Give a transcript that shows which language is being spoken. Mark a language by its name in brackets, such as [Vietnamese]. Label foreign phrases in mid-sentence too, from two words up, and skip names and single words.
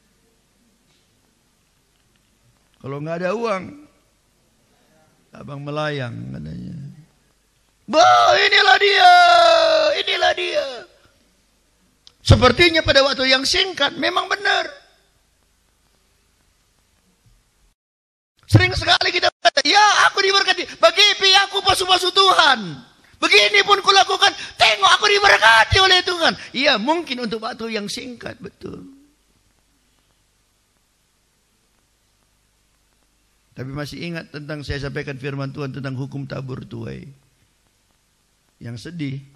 [Indonesian] Kalau nggak ada uang, abang melayang, katanya. Bah, inilah dia. Inilah dia. Sepertinya pada waktu yang singkat memang benar. Sering sekali kita kata, ya aku diberkati. Bagi aku pasu-pasu Tuhan. Begini pun kulakukan. Tengok aku diberkati oleh Tuhan. Iya mungkin untuk waktu yang singkat. Betul. Tapi masih ingat tentang saya sampaikan firman Tuhan tentang hukum tabur tuai. Yang sedih.